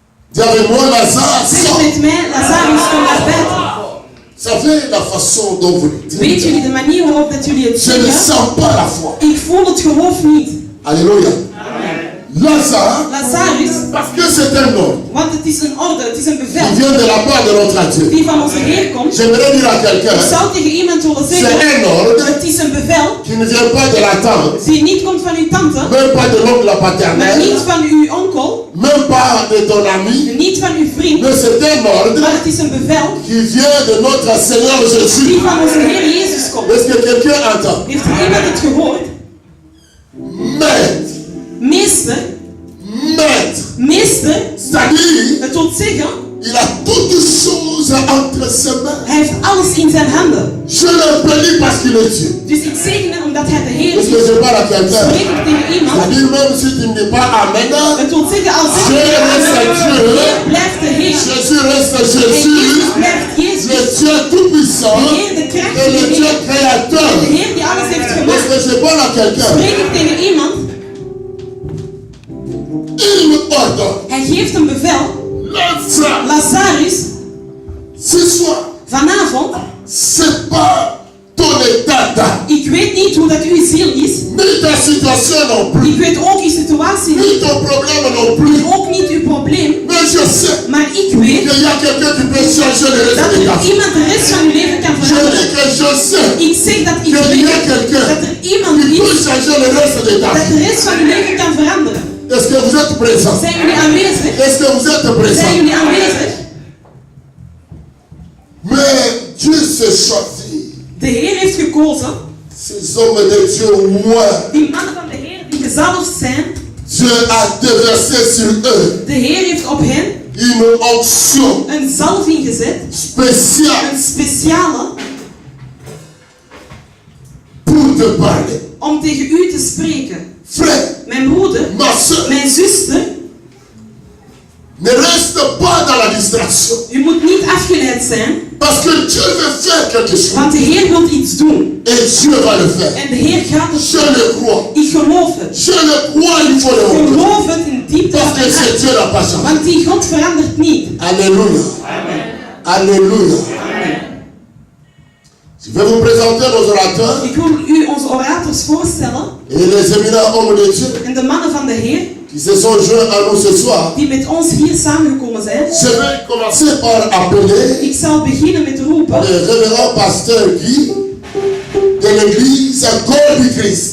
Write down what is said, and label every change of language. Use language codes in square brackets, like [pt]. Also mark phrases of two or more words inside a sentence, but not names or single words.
[fr] Dis avec moi, Lazare [nl] Zeg [fr] sort. [nl] met mij, Lazarus komt naar buiten. [fr] Vous savez la façon dont vous le dites. [nl] Weet jullie de manier waarop dat jullie het [fr] Je ne [nl] zeggen? [fr] sens pas la foi. [nl] Ik voel het geloof niet. [fr] Alléluia. Lazare, [nl] Lazarus, [fr] parce que c'est un ordre [nl] want het is een orde, het is een [fr] qui [nl] bevel [fr] vient de la part de notre Dieu. [nl] die van onze Heer komt. [fr] J'aimerais dire à quelqu'un, [nl] Ik zou tegen iemand willen [fr] c'est [nl] zeggen, [fr] un ordre [nl] het is een bevel [fr] qui ne vient pas de la tante, [nl] die niet komt van uw tante, [fr] même pas de l'oncle [nl] maar [fr] paternel, [nl] niet van uw onkel, [fr] même pas de ton ami, [nl] niet van uw vriend, [fr] mais c'est un ordre [nl] maar het is een bevel [fr] qui vient de notre Seigneur Jésus. [nl] die van onze Heer Jezus komt. [fr] Est-ce que quelqu'un entend? [nl] Heeft er iemand het gehoord? [fr] Maître, [nl] Meester, [fr] maître, c'est-à-dire, [nl] het wil zeggen, [fr] il a toutes choses entre ses mains. [nl] hij heeft alles in zijn handen. [fr] Je le bénis parce qu'il est Dieu. [nl] Dus ik zegen hem omdat hij de Heer [fr] Est-ce que [nl] is. [fr] je parle à quelqu'un? [nl] Spreek ik tegen iemand. [fr] C'est-à-dire, même si tu ne dis pas Amen, [nl] Het wil zeggen, als ik [fr] Dieu [nl] tegen [fr] reste [nl] amen, [fr] Dieu. [nl] Heer blijft de Heer. [fr] Jésus reste [nl] En [fr] Jésus. [nl] Jezus blijft [fr] Le [nl] Jezus. [fr] Dieu tout-puissant [nl] De Heer, de [fr] et [nl] krachtige [fr] le Dieu [nl] Heer. [fr] créateur. [nl] De Heer die alles heeft [fr] Est-ce [nl] gemaakt. [fr] que je parle à quelqu'un? [nl] Spreek ik tegen iemand. [fr] Il me ordonne. [nl] Hij geeft een bevel. [fr] Lazare, [nl] Lazarus, [fr] ce soir, [nl] vanavond, [fr] c'est pas ton état d'âme, [nl] ik weet niet hoe dat uw ziel is. [fr] ni ta situation non plus, [nl] Ik weet ook uw situatie [fr] ni [nl] niet. [fr] ton problème non plus. [nl] Ook niet uw probleem. [fr] Mais je sais [nl] Maar ik weet [fr] qu'il y a quelqu'un qui peut changer le reste [nl] dat [fr] de ta [nl] er [fr] vie. [nl] iemand de rest van uw leven kan [fr] Je [nl] veranderen. [fr] dis que je sais [nl] Ik zeg dat ik [fr] qu'il y a [nl] weet [fr] quelqu'un [nl] dat er iemand [fr] qui peut [nl] is [fr] changer le reste de ta [nl] dat [fr] vie. [nl] de rest van uw leven kan veranderen. [fr] Est-ce que vous êtes présent? [nl] Zijn jullie aanwezig? [fr] Est-ce que vous êtes [nl] Zijn [fr] présent? [nl] jullie aanwezig? [fr] Mais Dieu s'est choisi [nl] De Heer heeft gekozen, [fr] ces hommes de Dieu loin. [nl] die mannen van de Heer die gezalfd zijn. [fr] Dieu a déversé sur eux [nl] De Heer heeft op hen [fr] une onction [nl] een zalving gezet, [fr] spéciale [nl] een speciale, [fr] pour te parler. [nl] om tegen u te spreken. [fr] Frère, [nl] Mijn broeder, [fr] ma soeur, [nl] mijn zuster, [fr] ne reste pas dans la distraction. [nl] u moet niet afgeleid zijn, [fr] Parce que Dieu veut faire quelque chose. [nl] want de Heer wil iets doen. [fr] Et Dieu va le faire. [nl] En de Heer gaat het [fr] Je [nl] doen. [fr] le crois. [nl] Ik geloof het. [fr] Je le crois, il faut le [nl] Ik [fr] croire. [nl] geloof het in diepte [fr] Parce [nl] van [fr] que [nl] mijn [fr] c'est [nl] hart. [fr] Dieu n'a pas changé. [nl] Want die God verandert niet. [fr] Alléluia. Alléluia. Je vais vous présenter nos orateurs [nl] Ik wil u onze orators voorstellen [fr] et les éminents hommes de Dieu [nl] en de mannen van de Heer [fr] qui se sont joints à nous ce soir. [nl] die met ons hier samengekomen zijn. [fr] Je vais commencer par appeler [nl] Ik zal beginnen met roepen [fr] le révérend pasteur Guy de l'église Corps du Christ.